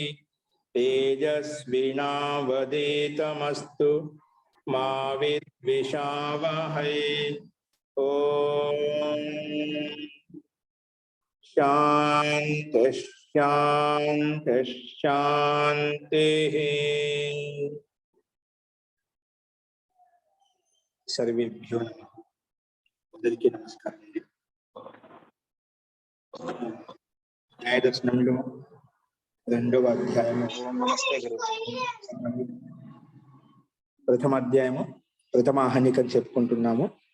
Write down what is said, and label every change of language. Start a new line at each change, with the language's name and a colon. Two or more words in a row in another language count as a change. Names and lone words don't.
Sanskrit: तेजस्विनावधीतमस्तु मा विद्विषावहै। ओम शांति शांति शांति।
Telugu: सर्वेभ्यो అందరికీ నమస్కారం అండి। న్యాయ దర్శనంలో 2వ అధ్యాయము ప్రథమ అధ్యాయము ప్రథమ హానిక చెప్పుకుంటున్నాము।